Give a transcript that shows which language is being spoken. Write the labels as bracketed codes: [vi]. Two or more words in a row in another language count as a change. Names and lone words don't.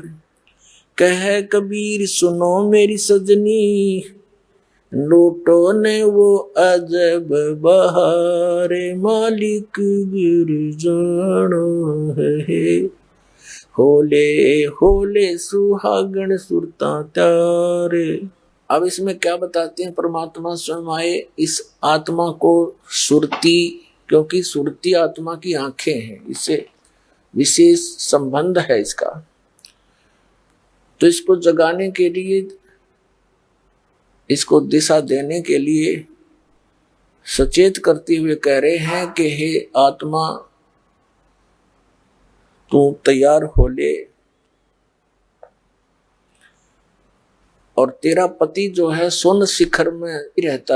[hi] कह कबीर सुनो मेरी सजनी, लूटो ने वो अजब बहारे, मालिक गिर जाना है होले होले सुहागण सुरता त्यारे। अब इसमें क्या बताते हैं परमात्मा स्वयं आए, इस आत्मा को सुरती, क्योंकि सुरती आत्मा की आंखें हैं, इससे विशेष संबंध है इसका। तो इसको जगाने के लिए, इसको दिशा देने के लिए सचेत करते हुए कह रहे हैं कि हे आत्मा तू तैयार हो ले, और तेरा पति जो है सोन शिखर में रहता है।